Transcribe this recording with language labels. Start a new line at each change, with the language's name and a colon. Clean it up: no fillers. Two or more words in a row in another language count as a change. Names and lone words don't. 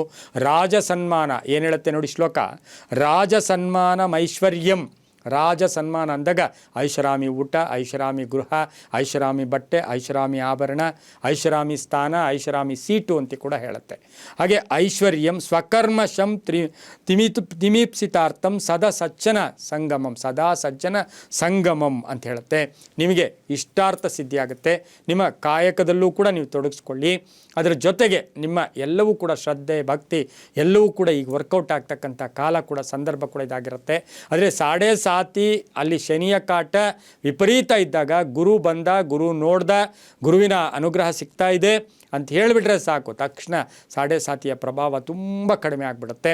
Kannada: ರಾಜ ಸನ್ಮಾನ ಏನು ಹೇಳುತ್ತೆ ನೋಡಿ ಶ್ಲೋಕ,
Sanskrit: ರಾಜ ಸನ್ಮಾನ ಐಶ್ವರ್ಯಂ.
Kannada: ರಾಜ ಸನ್ಮಾನ ಅಂದಾಗ ಐಷಾರಾಮಿ ಊಟ, ಐಷಾರಾಮಿ ಗೃಹ, ಐಷಾರಾಮಿ ಬಟ್ಟೆ, ಐಷಾರಾಮಿ ಆಭರಣ, ಐಷಾರಾಮಿ ಸ್ಥಾನ, ಐಷಾರಾಮಿ ಸೀಟು ಅಂತ ಕೂಡ ಹೇಳುತ್ತೆ.
Sanskrit: ಹಾಗೆ ಐಶ್ವರ್ಯಂ ಸ್ವಕರ್ಮಶಂ ತಿಮೀಪ್ಸಿತಾರ್ಥಂ ಸದಾ ಸಜ್ಜನ ಸಂಗಮಂ, ಸದಾ ಸಜ್ಜನ ಸಂಗಮಂ
Kannada: ಅಂತ ಹೇಳುತ್ತೆ. ನಿಮಗೆ ಇಷ್ಟಾರ್ಥ ಸಿದ್ಧಿಯಾಗುತ್ತೆ. ನಿಮ್ಮ ಕಾಯಕದಲ್ಲೂ ಕೂಡ ನೀವು ತೊಡಗಿಸ್ಕೊಳ್ಳಿ. ಅದರ ಜೊತೆಗೆ ನಿಮ್ಮ ಎಲ್ಲವೂ ಕೂಡ ಶ್ರದ್ಧೆ ಭಕ್ತಿ ಎಲ್ಲವೂ ಕೂಡ ಈಗ ವರ್ಕೌಟ್ ಆಗ್ತಕ್ಕಂಥ ಕಾಲ ಕೂಡ ಸಂದರ್ಭ ಕೂಡ ಇದಾಗಿರುತ್ತೆ. ಆದರೆ 7.5 ಅಲ್ಲಿ ಶನಿಯ ಕಾಟ ವಿಪರೀತ ಇದ್ದಾಗ ಗುರು ಬಂದ, ಗುರು ನೋಡ್ದ, ಗುರುವಿನ ಅನುಗ್ರಹ ಸಿಗ್ತಾ ಇದೆ ಅಂತ ಹೇಳಿಬಿಟ್ರೆ ಸಾಕು, ತಕ್ಷಣ 7.5ಯ ಪ್ರಭಾವ ತುಂಬ ಕಡಿಮೆ ಆಗಿಬಿಡುತ್ತೆ.